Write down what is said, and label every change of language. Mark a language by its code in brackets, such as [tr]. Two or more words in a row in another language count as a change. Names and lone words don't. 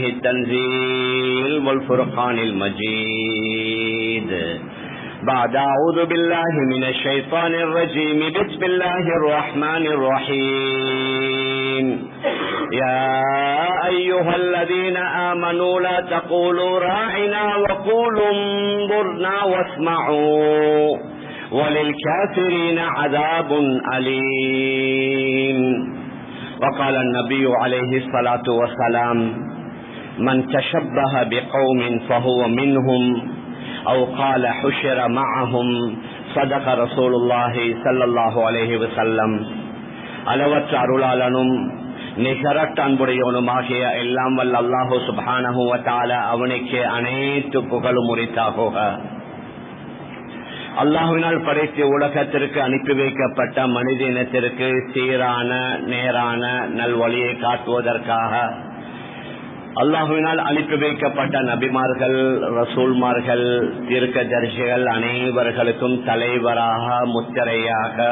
[ar] التنزيل والفرقان المجيد بعد أعوذ بالله من الشيطان الرجيم بسم الله الرحمن الرحيم يا أيها الذين آمنوا لا تقولوا راعنا وقولوا انظرنا واسمعوا وللكافرين عذاب أليم. وقال النبي عليه الصلاة والسلام من تشبه بقوم فهو منهم أو قال حشر معهم صدق رسول الله صلى الله عليه وسلم. [ta] அளவற்ற அருளாளனும் நிகரற்ற அன்புடையவனுமாகிய எல்லாம் வல்ல [ar] الله سبحانه وتعالى [ta] அவனுக்கு அனைத்து புகழும் உரித்தாகுக. அல்லாஹ்வினால் படைத்த உலகத்திற்கு அனுப்பி வைக்கப்பட்ட மனித இனத்திற்கு சீரான நேரான நல்வழியை காட்டுவதற்காக அல்லாஹ்வினால் அனுப்பி வைக்கப்பட்ட நபிமார்கள், ரசூல்மார்கள், தீர்க்கதரிசிகள் அனைவர்களுக்கும் தலைவராக முத்திரையாக